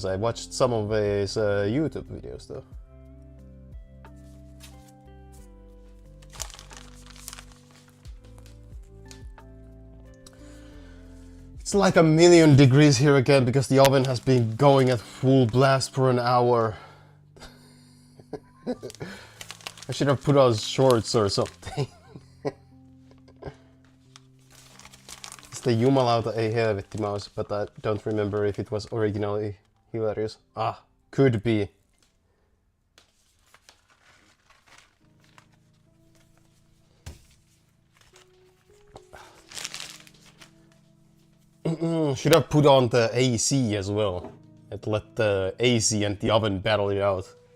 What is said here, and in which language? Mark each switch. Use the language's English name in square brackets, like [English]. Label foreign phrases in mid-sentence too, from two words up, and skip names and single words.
[English] I watched some of his YouTube videos though. It's like 1,000,000 degrees here again because the oven has been going at full blast for an hour. I should have put on shorts or something. It's the [Finnish] Jumalauta ei helvetti [English] mouse, but I don't remember if it was originally hilarious. Ah, could be. Should have put on the AC as well and let the AC and the oven battle it out.